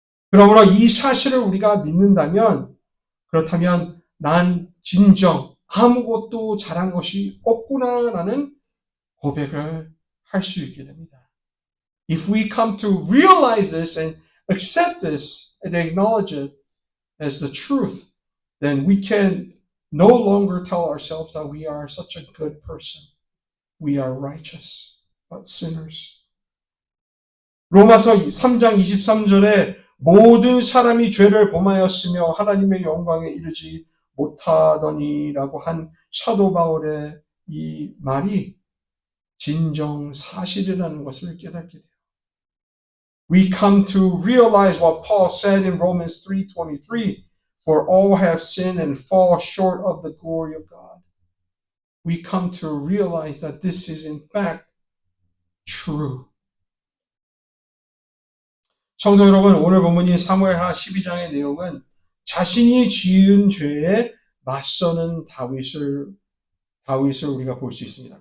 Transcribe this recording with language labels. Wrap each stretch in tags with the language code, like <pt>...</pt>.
<ko>그러므로 이 사실을 우리가 믿는다면, 그렇다면 난 진정 아무것도 잘한 것이 없구나라는 고백을 할 수 있게 됩니다.</ko> <en>If we come to realize this and accept this and acknowledge it as the truth, then we can no longer tell ourselves that we are such a good person. We are righteous, but sinners.</en> <ko>로마서 3장 23절에 모든 사람이 죄를 범하였으며 하나님의 영광에 이르지 못하더니라고 한 사도 바울의 이 말이 진정 사실이라는 것을 깨닫게 돼요.</ko> <en>We come to realize what Paul said in Romans 3:23, for all have sinned and fall short of the glory of God. We come to realize that this is in fact true.</en> <ko>성도 여러분, 오늘 본문인 사무엘하 12장의 내용은 자신이 지은 죄에 맞서는 다윗을 우리가 볼 수 있습니다.</ko>